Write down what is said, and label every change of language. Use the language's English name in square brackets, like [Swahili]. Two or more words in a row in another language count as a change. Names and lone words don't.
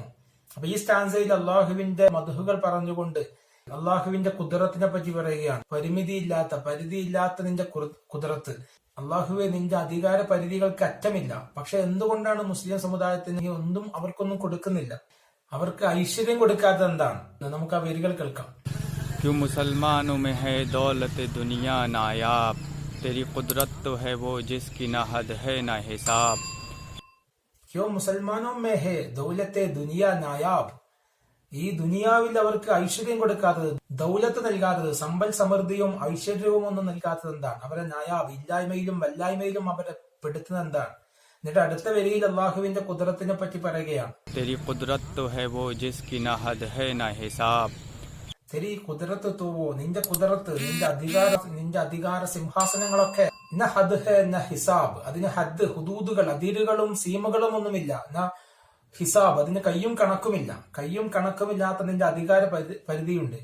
[Malayalam] അപ്പൊ ഈ സ്റ്റാൻസയിൽ അള്ളാഹുവിന്റെ മദ്ഹുകൾ പറഞ്ഞുകൊണ്ട് അള്ളാഹുവിന്റെ കുദറത്തിനെ പറ്റി പറയുകയാണ്. പരിധിയില്ലാത്ത നിന്റെ കുദറത്ത്, അള്ളാഹുവെ നിന്റെ അധികാര പരിധികൾക്ക് അറ്റമില്ല. പക്ഷെ എന്തുകൊണ്ടാണ് മുസ്ലിം സമുദായത്തിന് ഒന്നും അവർക്കൊന്നും കൊടുക്കുന്നില്ല? അവർക്ക് ഐശ്വര്യം കൊടുക്കാത്തത് എന്താണ്? നമുക്ക് ആ വരികൾ കേൾക്കാം. [Hindi] क्यों मुसलमानों में है दौलत दुनिया नायाब, तेरी कुदरत तो है वो जिसकी ना हद है ना हिसाब. क्यों मुसलमानों में है दौलते दुनिया नायाब. [Malayalam] ഈ ദുനിയാവിൽ അവർക്ക് ഐശ്വര്യം കൊടുക്കാത്തത്, ദൗലത്ത് നൽകാത്തത്, സമ്പൽ സമൃദ്ധിയും ഐശ്വര്യവും ഒന്നും നൽകാത്തത് എന്താണ്? അവരെ നായാബ്, ഇല്ലായ്മയിലും വല്ലായ്മയിലും അവരെ പെടുത്തുന്നത് എന്താണ്? എന്നിട്ട് അടുത്ത വരിയിൽ അള്ളാഹുവിന്റെ കുദറത്തിനെ പറ്റി പറയുകയാണ്. [Hindi] तेरी कुदरत तो है वो जिसकी ना हद है ना हिसाब. तेरी कुदरत तो वो, [Malayalam] നിന്റെ കുദറത്ത്, നിന്റെ അധികാര സിംഹാസനങ്ങളൊക്കെ [Hindi] ना हद है ना हिसाब. [Malayalam] അതിന് ഹദ്, ഹുദൂദുകൾ, അതിരുകളും സീമകളും ഒന്നുമില്ല. [Hindi] ना हिसाब, [Malayalam] അതിന് കയ്യും കണക്കുമില്ലാത്ത നിന്റെ അധികാര പരിധിയുണ്ട്.